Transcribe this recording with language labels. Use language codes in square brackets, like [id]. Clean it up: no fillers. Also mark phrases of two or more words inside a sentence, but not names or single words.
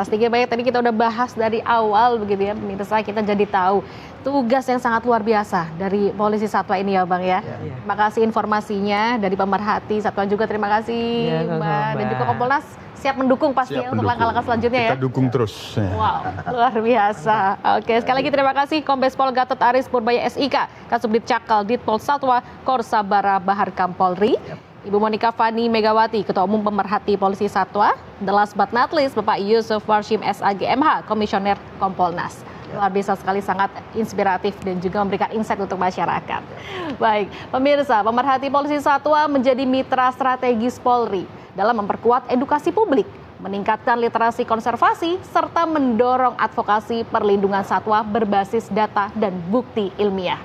[id] Sedikit banyak tadi kita udah bahas dari awal begitu ya, pemirsa, kita jadi tahu tugas yang sangat luar biasa dari polisi satwa ini ya Bang ya. Terima kasih informasinya dari pemerhati satwa juga, terima kasih Mbak. Dan juga Kompolnas siap mendukung pasti ya untuk langkah-langkah selanjutnya ya. Kita dukung terus. Wow, luar biasa. Oke, sekali lagi terima kasih Kombes Pol Gatot Aris Purbaya SIK, Kasubdit Cakal Ditpol Satwa Korsabara Baharkam Polri. Ibu Monika Fani Megawati, Ketua Umum Pemerhati Polisi Satwa. [en] The last but not least, [id] Bapak Yusuf Warshim SAGMH, Komisioner Kompolnas. Luar biasa sekali, sangat inspiratif dan juga memberikan insight untuk masyarakat. Baik, pemirsa, Pemerhati Polisi Satwa menjadi mitra strategis Polri dalam memperkuat edukasi publik, meningkatkan literasi konservasi, serta mendorong advokasi perlindungan satwa berbasis data dan bukti ilmiah.